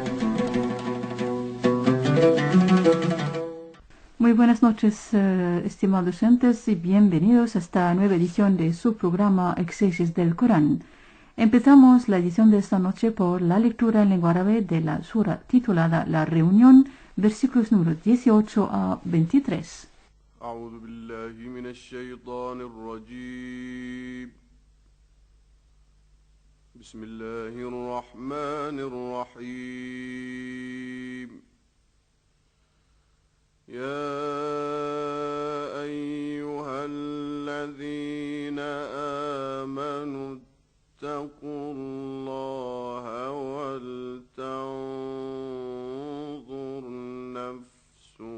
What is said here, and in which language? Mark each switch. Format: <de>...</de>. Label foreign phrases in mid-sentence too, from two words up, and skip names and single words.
<es>Muy buenas noches, estimados oyentes, y bienvenidos a esta nueva edición de su programa Exégesis del Corán. Empezamos la edición de esta noche por la lectura en lengua árabe de la sura titulada La Reunión, versículos número 18 a 23.</es> <ar>أعوذ بالله من الشيطان الرجيم بسم الله الرحمن الرحيم يا أيها الذين آمنوا اتقوا الله ولتنظر نفس</ar>